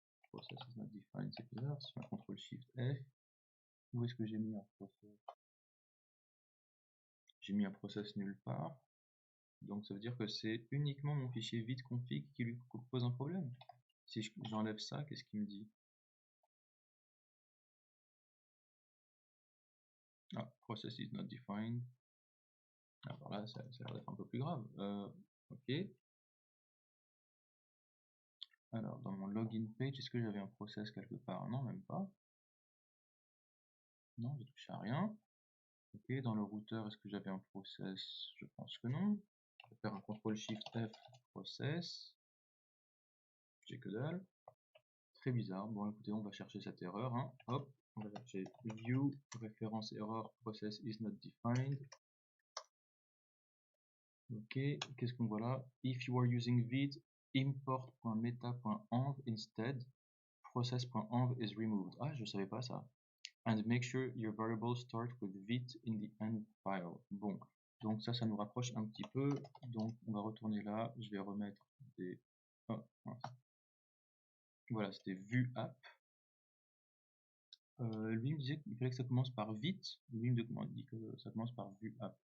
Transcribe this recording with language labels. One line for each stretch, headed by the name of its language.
English: Process is not defined,
French: c'est bizarre. Si on contrôle Shift F, où est-ce que j'ai mis un process? J'ai mis un process nulle part. Donc ça veut dire que c'est uniquement mon fichier vite config qui lui pose un problème. Si j'enlève ça, qu'est-ce qu'il me dit?
English: Ah, process is not defined.
French: Alors là, ça a l'air d'être un peu plus grave. Ok. Alors, dans mon login page, est-ce que j'avais un process quelque part? Non, même pas. Non, j'ai touché à rien. Ok, dans le routeur, est-ce que j'avais un process? Je pense que non. Je vais faire un CTRL SHIFT F process. J'ai que dalle. Très bizarre. Bon, écoutez, on va chercher cette erreur. Hein. Hop, on va chercher view, référence error, process is not defined. Ok, qu'est-ce qu'on voit là?
English: If you are using vid, import.meta.env instead, process.env is removed.
French: Ah, je savais pas ça.
English: And make sure your variables start with vit in the end file.
French: Bon, donc ça nous rapproche un petit peu. Donc on va retourner là. Je vais remettre des. Oh, voilà, c'était vue app. Lui il me disait qu'il fallait que ça commence par vite. Lui il me dit que ça commence par vue app.